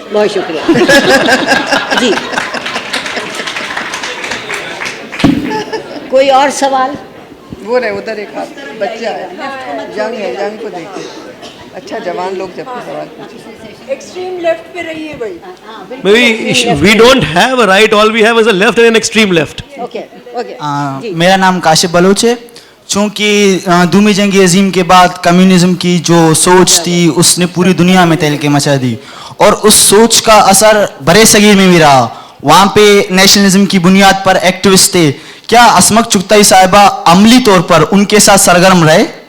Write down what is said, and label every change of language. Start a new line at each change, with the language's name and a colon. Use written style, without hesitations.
Urdu: بہت شکریہ. جی کوئی اور سوال؟ وہ رہے ادھر ایک بچہ ہے, جنگ کو دیکھتے, اچھا جوان لوگ جب بھی سوال پوچھیں. ایکسٹریم لیفٹ پہ رہیے بھائی.
English: we don't have a right, all we have is a left and an extreme left.
Urdu: میرا نام کاشف بلوچ ہے. چونکہ دوسری جنگ عظیم کے بعد کمیونزم کی جو سوچ تھی اس نے پوری دنیا میں تہلکے مچا دی, اور اس سوچ کا اثر برے صغیر میں بھی رہا. وہاں پہ نیشنلزم کی بنیاد پر ایکٹیوسٹ تھے. کیا عصمت چغتائی صاحبہ عملی طور پر ان کے ساتھ سرگرم رہے؟